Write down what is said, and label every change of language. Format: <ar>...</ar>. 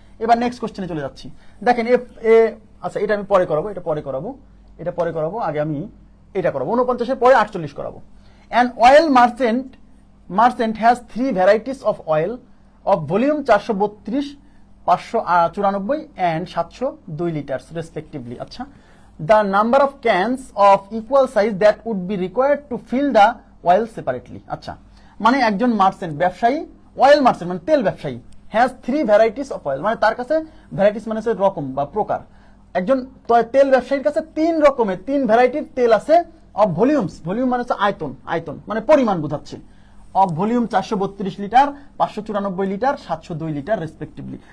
<bn>এবার নেক্সট কোশ্চেনে চলে যাচ্ছি। দেখেন আচ্ছা এটা আমি পরে করাবো, এটা পরে করাবো, আগে আমি এটা করাবো। 49 এর পরে 48 করাবো।</bn> <en>An oil merchant has 3 varieties of oil of volume 432, 594 and 702 liters respectively. আচ্ছা, the number of cans of equal size that would be required to fill the oil separately.</en> <bn>আচ্ছা, মানে একজন মার্চেন্ট, ব্যবসায়ী, অয়েল মার্চেন্ট মানে তেল ব্যবসায়ী,</bn> <en>has 3 varieties of oil,</en> <bn>মানে তার কাছে ভ্যারাইটিস মানে হচ্ছে রকম বা প্রকার। একজন তেল ব্যবসায়ীর কাছে 3 রকমের 3 ভ্যারাইটির তেল আছে অফ ভলিউমস, ভলিউম মানে হচ্ছে আয়তন মানে পরিমাণ বোঝাচ্ছে,</bn> <en>Of volume 432 litre, 594 litre, 702 litre respectively.</en>